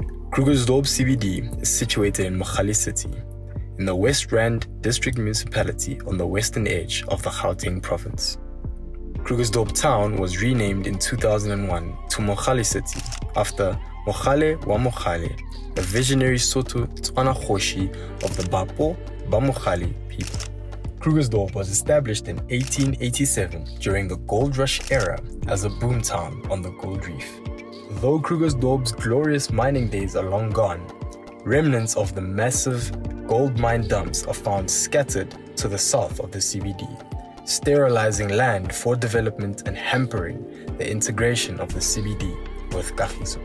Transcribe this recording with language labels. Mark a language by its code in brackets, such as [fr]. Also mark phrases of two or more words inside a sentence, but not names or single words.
[en] Krugersdorp CBD is situated in Mogale City, in the West Rand District Municipality on the western edge of the Gauteng province. Krugersdorp town was renamed in 2001 to Mogale City after Mogale wa Mogale, a visionary Sotho Tswana Kgoshi of the Bapo ba Mogale people. Krugersdorp was established in 1887 during the gold rush era as a boomtown on the Gold Reef. Though Krugersdorp's glorious mining days are long gone, remnants of the massive gold mine dumps are found scattered to the south of the CBD, sterilizing land for development and hampering the integration of the CBD with Kagiso.